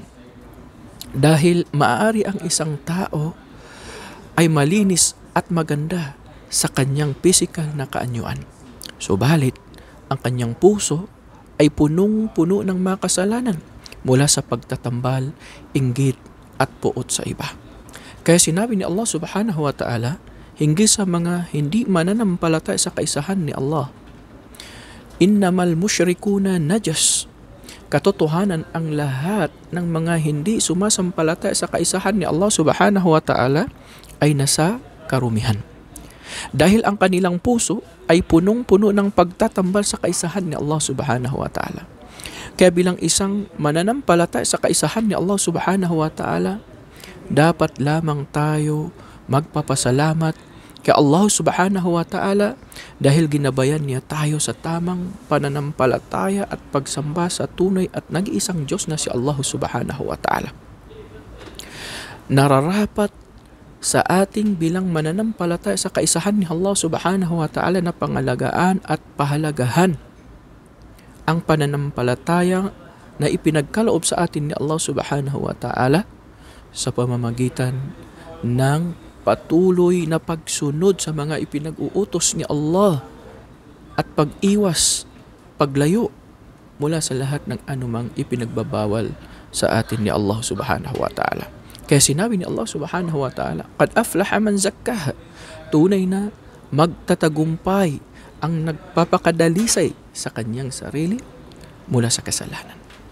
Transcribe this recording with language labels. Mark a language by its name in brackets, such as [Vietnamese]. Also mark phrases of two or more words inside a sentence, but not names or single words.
[Filipino] Dahil maaari ang isang tao ay malinis at maganda sa kanyang pisikal na kaanyuan. Subalit, ang kanyang puso ay punong-puno ng mga kasalanan mula sa pagtatambal, inggit at puot sa iba. Kaya sinabi ni Allah [Arabic] سبحانه وتعالى, [Filipino] hinggil sa mga hindi mananampalataya sa kaisahan ni Allah, [Arabic] إنما المشركون نجس. [Filipino] Katotohanan ang lahat ng mga hindi sumasampalataya sa kaisahan ni Allah [Arabic] سبحانه وتعالى [Filipino] ay nasa karumihan. Dahil ang kanilang puso ay punong-puno ng pagtatambal sa kaisahan ni Allah [Arabic] سبحانه وتعالى. [Filipino] Kaya bilang isang mananampalataya sa kaisahan ni Allah [Arabic] سبحانه وتعالى, [Filipino] dapat lamang tayo magpapasalamat kay Allah [Arabic] سبحانه وتعالى [Filipino] dahil ginabayan niya tayo sa tamang pananampalataya at pagsamba sa tunay at nag-iisang Diyos na si Allah [Arabic] سبحانه وتعالى. [Filipino] Nararapat sa ating bilang mananampalataya sa kaisahan ni Allah [Arabic] سبحانه وتعالى [Filipino] na pangalagaan at pahalagahan ang pananampalataya na ipinagkaloob sa atin ni Allah [Arabic] سبحانه وتعالى [Filipino] sa pamamagitan ng patuloy na pagsunod sa mga ipinag-uutos ni Allah at pag-iwas, paglayo mula sa lahat ng anumang ipinagbabawal sa atin ni Allah [Arabic] سبحانه وتعالى. [Filipino] Kaya sinabi ni Allah [Arabic] سبحانه وتعالى, قد أفلح من زكاها, [Filipino] tunay na magtatagumpay ang nagpapakadalisay sa kanyang sarili mula sa kasalanan.